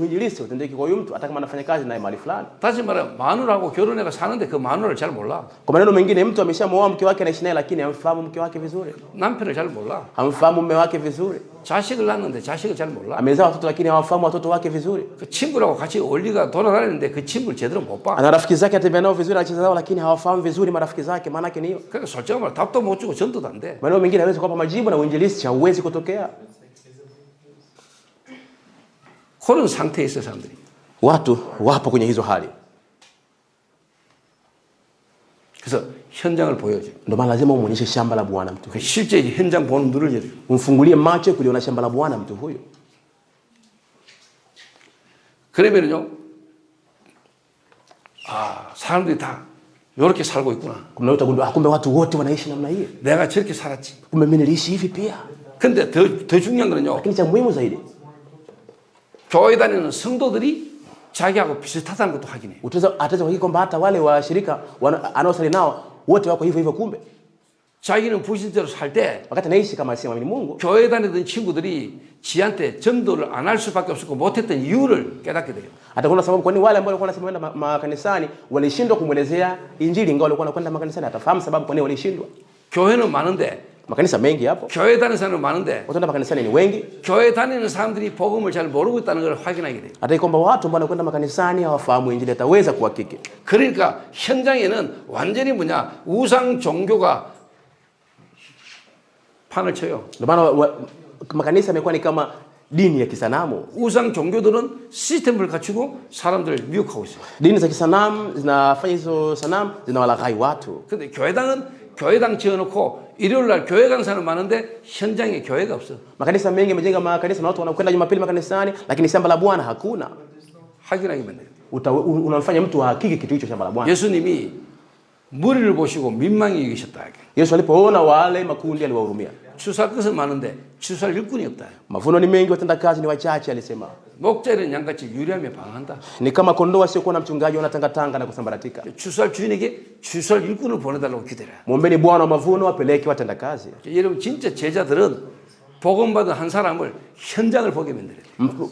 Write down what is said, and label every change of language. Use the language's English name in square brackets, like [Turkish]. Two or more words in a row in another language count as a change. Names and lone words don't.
[Swahili] Mwinjilisti utendeki kwa huyu mtu hata kama anafanya kazi naye mahali fulani. [Korean] 다시 말하면 마누라하고 결혼해가 사는데 그 마누라를 잘 몰라. [Swahili] Kwa maneno mengine mtu ameshamuoa mke wake anaishi naye lakini hamfahamu mke wake vizuri. [Korean] 남편을 잘 몰라. [Swahili] Hamfahamu mume wake vizuri. [Korean] 자식을 낳는데 자식을 잘 몰라. [Swahili] Amezaa watoto lakini hawafahamu watoto wake vizuri. [Korean] 그 친구라고 같이 어울리가 돌아다니는데 그 친구를 제대로 못 봐. [Swahili] Ana rafiki zake atembea nao vizuri, anacheza nao lakini hawafahamu vizuri marafiki zake, maana yake ni hiyo. [Korean] 그러니까 솔직히 말해 답도 못 주고 전도도 안 돼. [Swahili] Maneno mengine hawezi kuwapa majibu na uinjilisti hauwezi kutokea. [Korean] 그런 상태에 있어 사람들이. [Swahili] Watu wapo kwenye hizo hali. [Korean] 그래서 현장을 보여줘. [Swahili] Ndio maana lazima umuonyeshe shamba la Bwana mtu. [Korean] 그 실제 현장 보는 눈을 열어. [Swahili] Umfungulie macho kuliona shamba la Bwana mtu huyo. [Korean] 그러면은요, 아 사람들이 다 이렇게 살고 있구나. [Swahili] Kumbe utagundua kumbe watu wote wanaishi namna hii. [Korean] 내가 저렇게 살았지. [Swahili] Kumbe mimi niliishi hivi pia. [Korean] 근데 더 중요한 거는요, [Swahili] Lakini cha muhimu zaidi, [Korean] 교회 다니는 성도들이 자기하고 비슷하다는 것도 확인해. [Swahili] ataweza kuhakiki kwamba hata wale washirika anaosali nao wote wako hivyo hivyo. Kumbe [Korean] 자기는 불신자로 살 때 [Swahili] wakati naishi kama asiamini Mungu, [Korean] 교회 다니던 친구들이 지한테 전도를 안 할 수밖에 없었고 못했던 이유를 깨닫게 돼요. [Swahili] atakuona sababu kwa nini wale ambao walikuwa wanasema kwenda makanisani walishindwa kumwelezea injili, ingawa walikuwa wanakwenda makanisani, atafahamu sababu kwa nini walishindwa. [Korean] 교회는 많은데, [Swahili] Makanisa mengi hapo, [Korean] 교회 다니는 사람은 많은데, [Swahili] watu wanaenda makanisani ni wengi, [Korean] 교회 다니는 사람들이 복음을 잘 모르고 있다는 걸 확인하게 돼요. [Swahili] hata kwamba watu ambao wanakwenda makanisani hawafahamu injili, ataweza kuhakiki. [Korean] 그러니까 현장에는 완전히 뭐냐, 우상 종교가 판을 쳐요. [Swahili] Ndio maana makanisa yamekuwa ni kama dini ya kisanamu. [Korean] 우상 종교들은 시스템을 갖추고 사람들을 미혹하고 있어요. [Swahili] Dini za kisanamu zinafanya hizo sanamu zinawalaghai watu. [Korean] 근데 교회당은 교회당 지어놓고 일요일 날 교회 가는 사람 많은데 현장에 교회가 없어. [Swahili] Makanisa mengi yamejenga makanisa na watu wanakwenda Jumapili makanisani, lakini shamba la Bwana hakuna. [Korean] 확인하게 만들어요. [Swahili] Unamfanya mtu ahakiki kitu hicho, shamba la Bwana. [Korean] 예수님이 무리를 보시고 민망히 여기셨다. [Swahili] Yesu alipoona wale makundi aliwahurumia. [Korean] 추수할 것은 많은데 추수할 일꾼이 없다. [Swahili] Mavuno ni mengi, watenda kazi ni wachache, alisema. [Korean] 목자는 양같이 유리하며 방황한다. [Swahili] Ni kama kondoo wasiokuwa na mchungaji, wanatangatanga na kusambaratika. [Korean] 추수할 주인에게 추수할 일꾼을 보내달라고 기대라. [Swahili] Mwombeni Bwana wa mavuno apeleke watenda kazi. [Korean] 여러분 진짜 제자들은 복음 받은 한 사람을 현장을 보게 만들어야 돼.